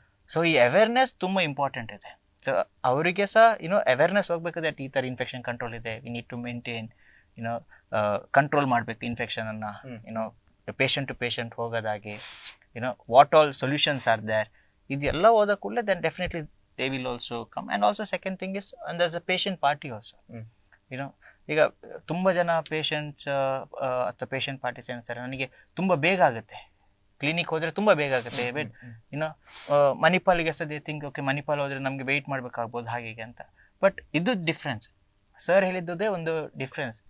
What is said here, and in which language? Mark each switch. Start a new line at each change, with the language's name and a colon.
Kannada: So ಈ awareness ತುಂಬಾ important ಇದೆ. ಸೊ ಅವರಿಗೆ ಸಹ ಅವೇರ್ನೆಸ್ ಹೋಗ್ಬೇಕು ದಟ್ ಈ ತರ ಇನ್ಫೆಕ್ಷನ್ ಕಂಟ್ರೋಲ್ ಇದೆ,
English: we need to maintain,
Kannada: control ಮಾಡ್ಬೇಕು ಇನ್ಫೆಕ್ಷನ್ ಅನ್ನ, patient to patient ಹೋಗೋದಾಗಿ,
English: What all solutions are there.
Kannada: ಇದೆಲ್ಲ ಹೋದ ಕೂಡಲೇ
English: Then definitely they will also come. And also second thing is, and there's a patient party also.
Kannada: ಈಗ ತುಂಬಾ ಜನ patients ಅಥವಾ patient parties ಏನಂತಾರೆ, ನನಗೆ ತುಂಬಾ ಬೇಗ ಆಗುತ್ತೆ ಕ್ಲಿನಿಕ್ ಹೋದ್ರೆ, ತುಂಬಾ ಬೇಗ ಆಗುತ್ತೆ. ಬಟ್ ಮಣಿಪಾಲ್ಗೆ ಸದ್ಯ ಥಿಂಕ್ ಓಕೆ ಮಣಿಪಾಲ್ ಹೋದ್ರೆ ನಮ್ಗೆ ವೆಯ್ಟ್ ಮಾಡ್ಬೇಕಾಗ್ಬೋದು ಹಾಗೆ ಅಂತ. ಬಟ್ ಇದು ಡಿಫ್ರೆನ್ಸ್. ಸರ್ ಹೇಳಿದ್ದೇ ಒಂದು ಡಿಫ್ರೆನ್ಸ್.